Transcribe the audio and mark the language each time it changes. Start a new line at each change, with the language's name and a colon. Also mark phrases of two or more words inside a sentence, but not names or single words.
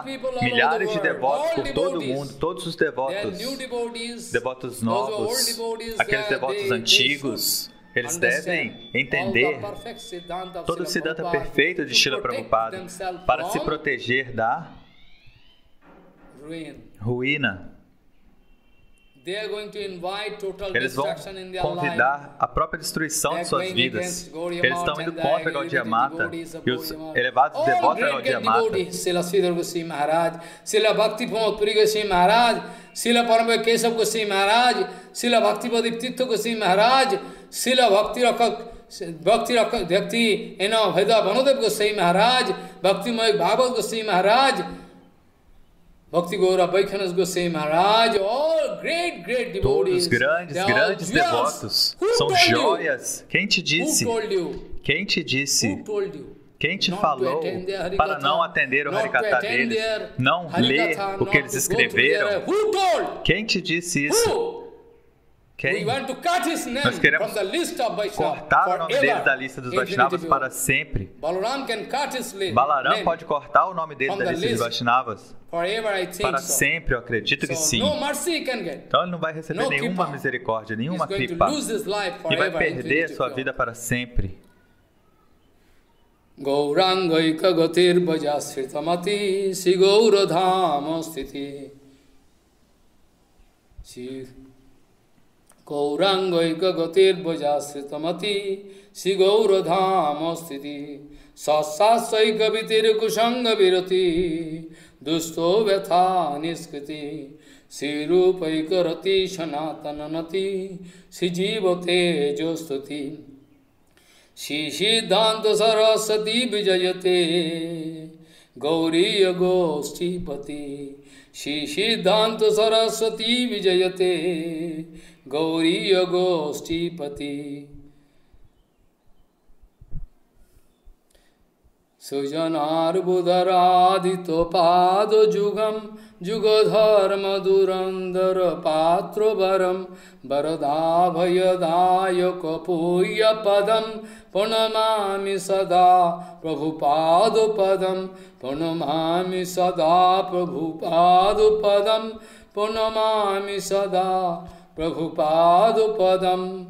Portuguese: Milhares de devotos por todo o mundo, todos os devotos, devotos novos, aqueles devotos antigos, eles devem entender todo o Siddhanta perfeito de Srila Prabhupada para se proteger da ruína. Eles vão convidar a própria destruição de suas vidas. Eles estão indo contra Gaudiya Mata e os elevados devotos da Gaudiya Mata. Srila Sridhar Goswami Maharaj, Srila Bhakti Pramod Puri Goswami Maharaj, Srila Paramahira Keshav Goswami Maharaj, Srila Bhakti Padiptitya Goswami Maharaj, Srila Bhakti Veda Vanodev Goswami Maharaj, Bhakti Mayur Bhagavad Goswami Maharaj, Bhakti Gaura Vaikhanas Goswami Maharaj,
English: all great devotees.
Portuguese: Todos grandes devotos são joias. Quem te disse? Quem te disse? Quem te falou para não atender o Harikatha deles? Não ler o que eles escreveram? Quem te disse isso? Quem? Nós queremos cortar o nome deles da lista dos Vaishnavas para sempre. Balaram pode cortar o nome deles da lista dos Vaishnavas para sempre, eu acredito que sim. Então ele não vai receber nenhuma misericórdia, nenhuma kripa, e vai perder sua vida para sempre.
Sanskrit: Gaurangaika gatir bhajasritamati si gauradhama sthiti Gaurangaika gatir bhajasritamati si gauradhama sthiti Sassasaika vitir kushanga virati dusto vyatha niskriti si rupaika rati shanatananati si jivate jostuti Shri Siddhanta Saraswati Vijayate Gauriya Goshtipati Shri Siddhanta Saraswati Vijayate Gauriya Goshtipati Sujanar Buddharadito Pado Jugam Jugadharma Durandara Patro Varam Varadabhayadaya Kapuya Padam Pranamami Sada Prabhupada Padam Pranamami Sada Prabhupada Padam Pranamami Sada Prabhupada Padam.